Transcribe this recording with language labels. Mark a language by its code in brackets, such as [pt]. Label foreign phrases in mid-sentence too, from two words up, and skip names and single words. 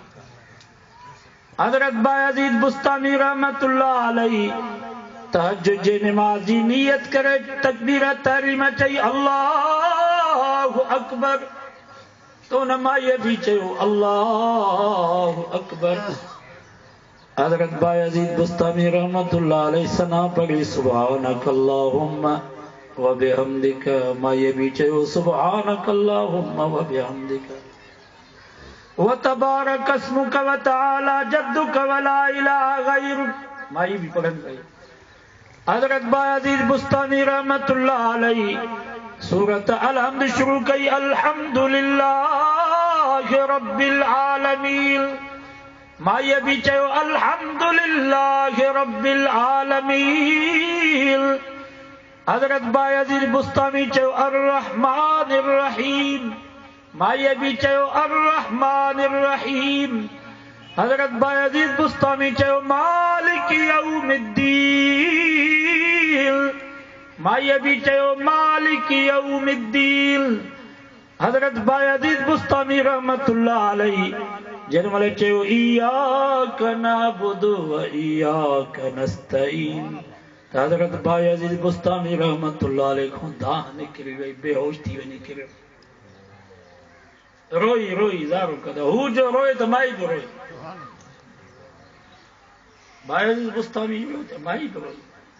[sd] हज़रत बायज़ीद बुस्तामी [ar] رحمة الله عليه [sd] तहज्जुद जे निमाज़ जी नियत करे तकबीर तहरीम चई [ar] الله أكبر. [sd] तो न माईअ बि चयो [ar] الله أكبر. [sd] हज़रत बायज़ीद बुस्तामी [ar] رحمة الله عليه [sd] सना पढ़ी [ar] سبحانك اللهم وبحمدك. [sd] माईअ बि चयो [ar] سبحانك اللهم وبحمدك وتبارك اسمك وتعالى جدك ولا إله غيرك. [sd] माई भी पढ़न गई। हज़रत बायज़ीद बुस्तामी [ar] رحمة الله عليه [sd] सूरत अलहम्द शुरू कई, [ar] الحمد لله رب العالمين. [sd] माईअ भी चयो [ar] الحمد لله رب العالمين. [sd] हज़रत बायज़ीद बुस्तामी चयो [ar] الرحمن الرحيم. [sd] माईअ भी चयो [ar] الرحمن الرحيم. [sd] हज़रत बायज़ीद बुस्तामी चयो [ar] مالك يوم الدين. [sd] माईअ भी चयो [ar] مالك يوم الدين. [sd] हज़रत बायज़ीद बुस्तामी [ar] رحمة الله عليه [sd] जंहिं महिल चयो [ar] إياك نعبد وإياك نستعين, [sd] त हज़रत बायज़ीद बुस्तामी [ar] رحمة الله عليه [sd] खां दाह निकिरी वई, बेहोश थी वञी किरियो। रोई रोई ज़ारो कदो, हू जो रोए त माई बि रोई। बायज़ीद बुस्तामी रोई त माई बि रोई।